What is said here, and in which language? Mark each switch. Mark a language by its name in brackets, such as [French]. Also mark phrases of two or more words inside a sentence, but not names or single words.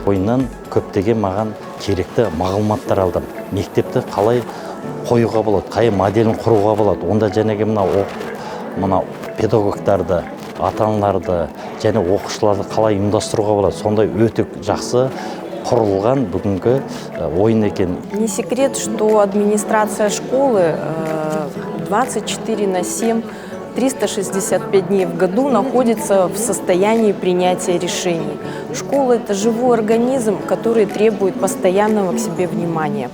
[Kazakh] Ойыннан көптеген маған керекті мағлұматтар алдым. Мектепті қалай қоюға болады, қай моделін құруға болады. Онда жәнеге мына педагогтарды, ата-аналарды және оқушыларды қалай ұйымдастыруға болады. Сондай өте жақсы құрылған бүгінгі ойын екен. [Russian] Не секрет, что администрация школы 24/7, 365 дней в году находится в состоянии принятия решений. Школа – это живой организм, который требует постоянного к себе внимания.